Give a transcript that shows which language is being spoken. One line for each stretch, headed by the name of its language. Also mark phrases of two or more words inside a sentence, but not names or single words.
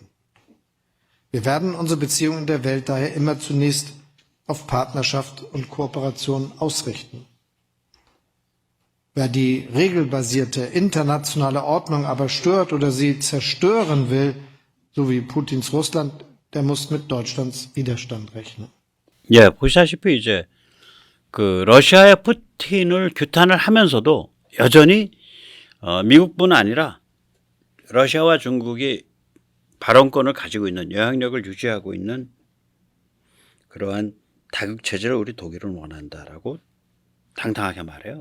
German: Wir werden unsere Beziehungen in der Welt daher immer zunächst auf Partnerschaft und Kooperation ausrichten. Wer die regelbasierte internationale Ordnung aber stört oder sie zerstören will, so wie Putins Russland, der muss mit Deutschlands Widerstand rechnen.
Korean: 예, 보시다시피 이제 그 러시아의 푸틴을 규탄을 하면서도 여전히 미국뿐 아니라 러시아와 중국이 발언권을 가지고 있는 영향력을 유지하고 있는 그러한 다극체제를 우리 독일은 원한다라고 당당하게 말해요.